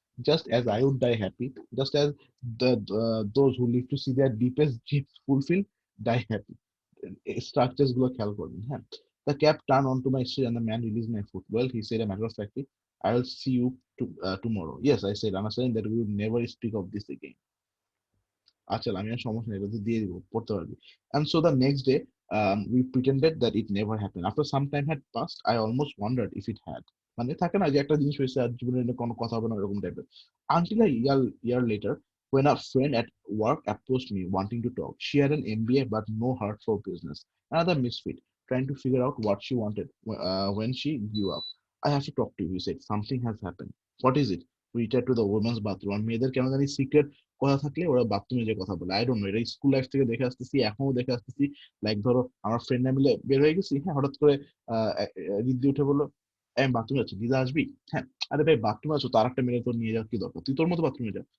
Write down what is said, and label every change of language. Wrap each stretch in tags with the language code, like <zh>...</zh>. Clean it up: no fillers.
<en>Just as I would die happy, just as those who live to see their deepest dreams fulfilled die happy.</en> <bn>Structures গুলো খেয়াল করবেন।</bn> <en>হ্যাঁ, The cab turned onto my street and the man released my foot. Well, he said a matter of factly, I will see you tomorrow. Yes, I said, understanding that we would never speak of this again.</en> <bn>আচ্ছা আমি আর সমস্যা নেই, এটা তো দিয়ে দিব, পড়তে পারবি।</bn> <en>And so the next day, we pretended that it never happened. After some time had passed, I almost wondered if it had.</en> <bn>মানে থাকে না যে একটা জিনিস হয়েছে আর জীবনে এটা কোনো কথা হবে না এরকম টাইপের।</bn> <en>Until a year later, when a friend at work approached me wanting to talk, she had an MBA but no heart for business. Another misfit, trying to figure out what she wanted when she grew up. I have to talk to you, he said. Something has happened. What is it? We returned to the women's bathroom.</en> <bn>আর মেয়েদের কেন জানি secret কথা থাকলে ওরা বাথরুমে যে কথা বলে,</bn> <en>I don't know,</en> <bn>এটা স্কুল লাইফ থেকে দেখে আসতেছি, এখনো দেখে আসতেছি। লাইক ধরো আমার ফ্রেন্ড মিলে বের হয়ে গেছি, হ্যাঁ, হঠাৎ করে রিদ্ধি উঠে বললো আমি বাথরুমে আছি, দিদা আসবি? হ্যাঁ, আরে ভাই বাথরুমে আছো, তার একটা মেয়ে তোর নিয়ে যাওয়ার কি দরকার, তুই তোর মতো বাথরুমে যা।</bn>